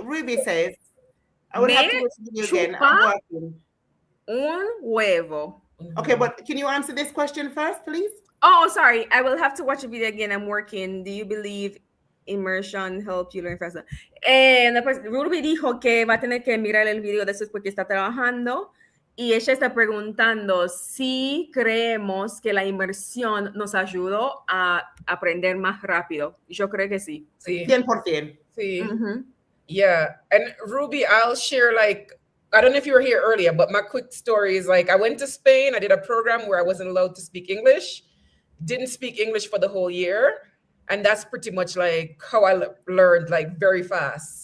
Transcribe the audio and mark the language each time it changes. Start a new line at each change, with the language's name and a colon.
English: Ruby says, I would have to listen to you again. I'm working.
Spanish: Un huevo.
English: Okay, but can you answer this question first, please? Oh, sorry. I will have to watch the video again. I'm working. Do you believe immersion help you learn faster?
Spanish: Ruby dijo que va a tener que mirar el video después porque está trabajando. Y ella está preguntando si creemos que la inmersión nos ayudó a aprender más rápido. Yo creo que sí. Sí. 100%. Sí. Mm-hmm. Yeah.
English: And Ruby, I'll share I don't know if you were here earlier, but my quick story is I went to Spain. I did a program where I wasn't allowed to speak English. Didn't speak English for the whole year. And that's pretty much how I learned very fast.